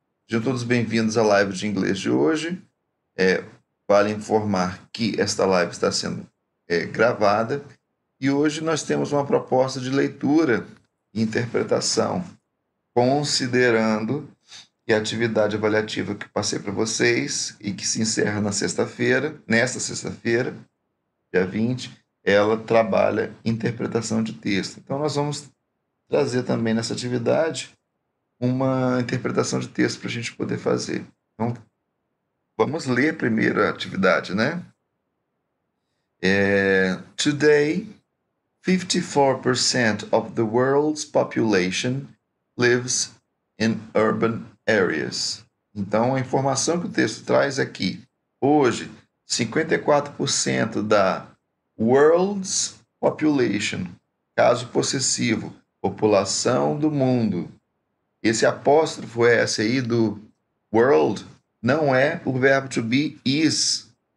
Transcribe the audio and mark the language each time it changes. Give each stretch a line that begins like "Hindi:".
Portuguese: Sejam todos bem-vindos à live de inglês de hoje. Vale informar que esta live está sendo gravada e hoje nós temos uma proposta de leitura e interpretação, considerando que a atividade avaliativa que passei para vocês e que se encerra nesta sexta-feira, dia 20, ela trabalha interpretação de texto. Então nós vamos trazer também nessa atividade uma interpretação de texto para a gente poder fazer. Então, vamos ler primeiro a atividade, né?
English: Today, 54% of the world's population lives in urban areas.
Portuguese: Então, a informação que o texto traz aqui. Hoje, 54% da
English: world's population,
Portuguese: caso possessivo, população do mundo. Esse apóstrofo S aí do world não é o verbo to be is.